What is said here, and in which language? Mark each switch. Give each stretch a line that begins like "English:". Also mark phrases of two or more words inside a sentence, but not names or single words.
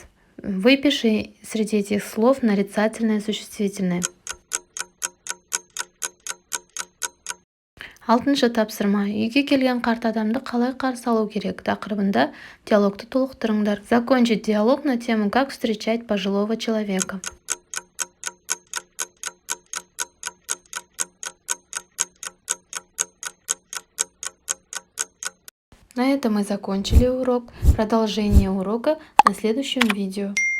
Russian: Выпиши среди этих слов нарицательное, существительное.
Kazakh: 6-шы тапсырма. Үйге келген қарт адамды қалай қарсы алу керек? Тақырыбында диалогты толықтырыңдар.
Russian: Закончить диалог на тему «Как встречать пожилого человека». На этом мы закончили урок. Продолжение урока на следующем видео.